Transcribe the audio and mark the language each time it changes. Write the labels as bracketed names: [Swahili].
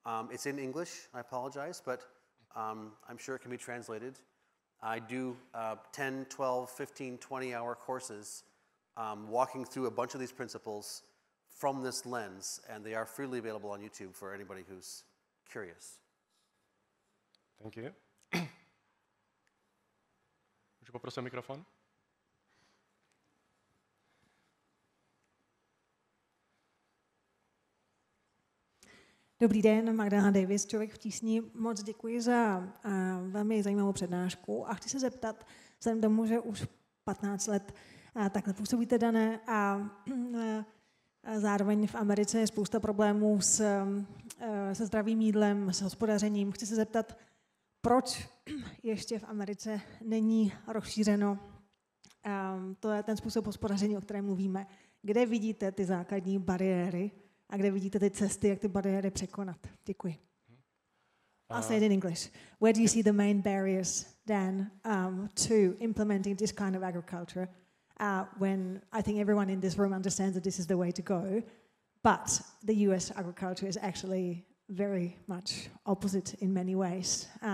[English] It's in English, I apologize, but I'm sure it can be translated. I do 10, 12, 15, 20-hour courses walking through a bunch of these principles from this lens, and they are freely available on YouTube for anybody who's curious. Thank you. [Czech] Můžu poprosit mikrofon? Dobrý den, Magdalena Davis, Člověk v tísni. Moc děkuji za velmi zajímavou přednášku a chci se zeptat, vzhledem tomu, že už 15 let takhle působíte, Dané, a zároveň v Americe je spousta problémů se zdravým jídlem, s hospodařením. Chci se zeptat, proč ještě v Americe není rozšířeno to je ten způsob hospodaření, o kterém mluvíme. Kde vidíte ty základní bariéry a kde vidíte ty cesty, jak ty bariéry překonat? Děkuji. [English] I'll say it in English. Where do you see the main barriers, Dan, to implementing this kind of agriculture? When I think everyone in this room understands that this is the way to go, but the US agriculture is actually very much opposite in many ways.